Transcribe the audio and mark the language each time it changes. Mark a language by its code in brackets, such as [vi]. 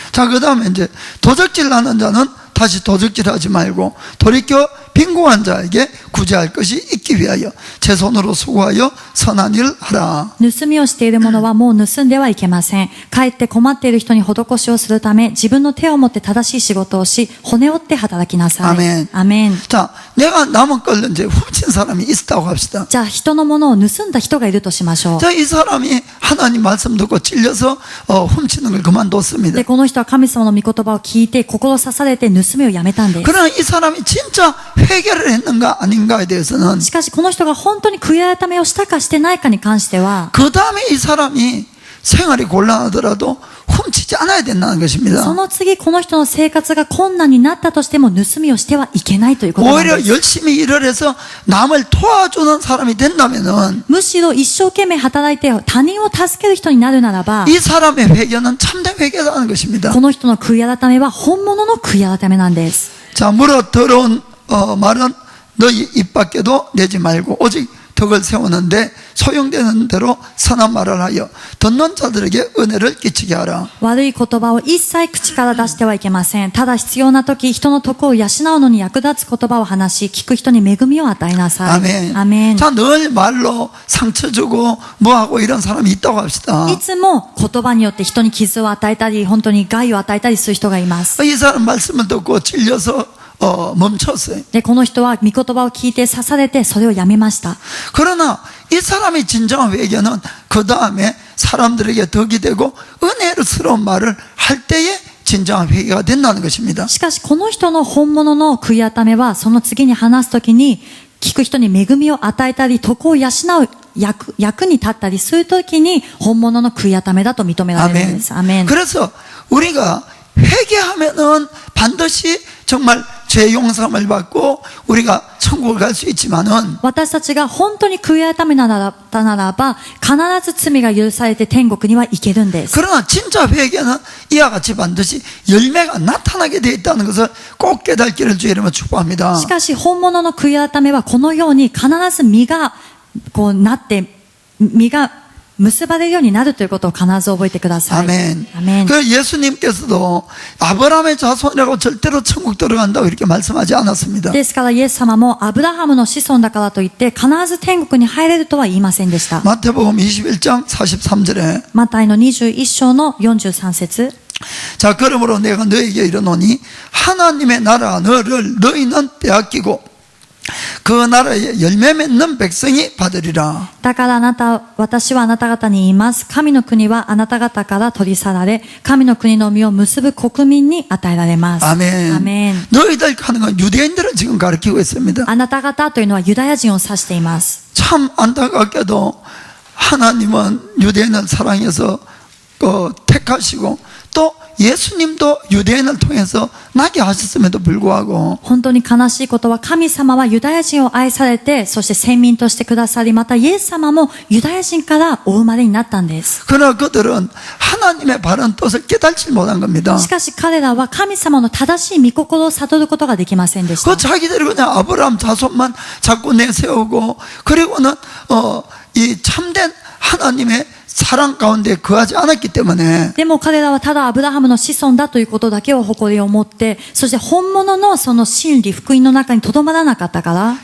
[ko] 자, 그 다음에 이제 도적질 하는 자는 다시 도적질하지 말고 돌이켜 빈곤한 자에게 구제할 것이 있기 위하여 제 손으로 수고하여 선한 일을 하라. [ja] 盗みをしている者はもう盗んではいけません。かえって困っている人に施しをするため、自分の手を持って正しい仕事をし、骨折って働きなさい。アメン。アメン。 [ko] 자, 내가 남은 걸 이제 훔친 사람이 있다고 합시다. [ja] じゃあ人のものを盗んだ人がいるとしましょう。 [ko] 자, 이 사람이 하나님 말씀 듣고 찔려서 훔치는 걸 그만뒀습니다. [ja] で、この人は神様の御言葉を聞いて、心刺されて盗みをやめたんです。 [ko] 그러나 이 사람이 진짜 회개를 했는가 아닌가에 대해서는 [ja] しかしこの人が本当に悔い改めをしたかしてないかに関しては、 [ko] 그 다음에 이 사람이 생활이 곤란하더라도 훔치지 않아야 된다는 [ja] そ [ko] 것입니다. [ja] の次この人の生活が困難になったとしても盗みをしてはいけないということなん [ko] 오히려 [ja] です。 [ko] 열심히 일을 해서 남을 도와주는 사람이 된다면은 [ja] むしろ一生懸命働いて他人を助ける人になるならば、 [ko] 이 사람의 회개는 참된 회개라는 것입니다. [ja] この人の悔い改めは本物の悔い改めなんです。 [ko] 자, 물어 더러운 말은 너희 입 밖에도 내지 말고 오직 덕을 세우는데 소용되는 대로 선한 말을 하여 듣는 자들에게 은혜를 끼치게 하라. [ja] 悪い言葉を一切口から出してはいけません。ただ必要な時、人の徳を養うのに役立つ言葉を話し、聞く人に恵みを与えなさい。 [ko] 아멘. [ja] アメン。 [ko] 자, 늘 말로 상처 주고 뭐하고 이런 사람이 있다고 합시다. [ja] いつも言葉によって人に傷を与えたり、本当に害を与えたりする人がいます。 [ko] 이 사람 말씀을 듣고 찔려서 멈췄어요. [ja] で、この人は御言葉を聞いて刺されてそれをやめました。 [ko] 그러나 이 사람의 진정한 회개는 그 다음에 사람들에게 덕이 되고 은혜스러운 말을 할 때에 진정한 회개가 된다는 것입니다. [ja] しかしこの人の本物の悔い改めはその次に話すときに聞く人に恵みを与えたり徳を養う役に立ったりするときに本物の悔い改めだと認められるんです。アメン。 [ko] 그래서 우리가 회개하면은 반드시 정말 죄 용서를 받고 우리가 천국을 갈 수 있지만은 [ja] 私たちが本当に悔い改めならば必ず罪が許されて天国には行けるんです。 [ko] 그러나 진짜 회개는 이와 같이 반드시 열매가 나타나게 되어 있다는 것을 꼭 깨닫기를 주의 이름으로 축복합니다. [ja] しかし本物の悔い改めはこのように必ず実がこうなって実が結ばれるようになるということを必ず覚えてください。 [ko] 아멘. [ja] アメン。 [ko] 그 예수님께서도 아브라함의 자손이라고 절대로 천국 들어간다고 이렇게 말씀하지 않았습니다. [ja] ですからイエス様もアブラハムの子孫だからといって必ず天国に入れるとは言いませんでした。 [ko] 마태복음 21장 43절에 [ja] マタイの21章の43節。 [ko] 자, 그러므로 내가 너에게 이르노니 하나님의 나라 너희는 빼앗기고 그 나라에 열매 맺는 백성이 받으리라. [ja] だから私はあなた方に言います。神の国はあなた方から取り去られ、神の国の実を結ぶ国民に与えられます。 [ko] 아멘. [ja] アメン。 [ko] 너희들 하는 건 유대인들을 지금 가르치고 있습니다. [ja] あなた方というのはユダヤ人を指しています。 [ko] 참 안타깝게도 하나님은 유대인을 사랑해서 택하시고 또 예수님도 유대인을 통해서 나게 하셨음에도 불구하고 [ja] 本当に悲しいことは神様はユダヤ人を愛されて、そして先民としてくださり、またイエス様もユダヤ人からお生まれになったんです。 [ko] 그러나 그들은 하나님의 바른 뜻을 깨닫지 못한 겁니다. [ja] しかし彼らは神様の正しい御心を悟ることができませんでした。 [ko] 그 자기들이 그냥 아브라함 자손만 자꾸 내세우고 그리고는 이 참된 하나님의 사랑 가운데 거하지 않았기 때문에 [ja] でも彼らはただアブラハムの子孫だということだけを誇りを持って、そして本物のその真理、福音の中にとどまらなかったから、